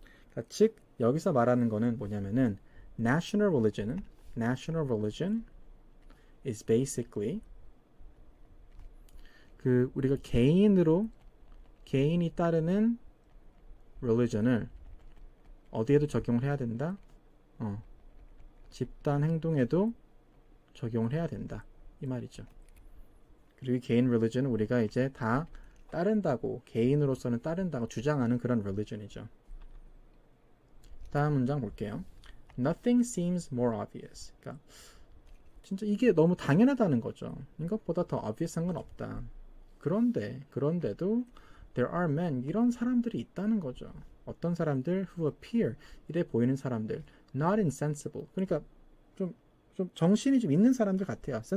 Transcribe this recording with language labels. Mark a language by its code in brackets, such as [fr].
[ko] 그러니까 즉 여기서 말하는 거는 뭐냐면은 [en] national religion is basically [ko] 그 우리가 개인이 따르는 religion을 어디에도 적용을 해야 된다? 집단 행동에도 적용을 해야 된다. 이 말이죠. 그리고 이 개인 religion은 우리가 이제 다 따른다고, 개인으로서는 따른다고 주장하는 그런 religion이죠. 다음 문장 볼게요. [en] Nothing seems more obvious. [ko] 그러니까 진짜 이게 너무 당연하다는 거죠. 이것보다 더 obvious한 건 없다. 그런데도 [en] there are men, [ko] 이런 사람들이 있다는 거죠. 어떤 사람들? [en] Who appear, [ko] 이래 보이는 사람들. [en] Not insensible. [ko] 그러니까 좀 정신이 좀 있는 사람들 같아요.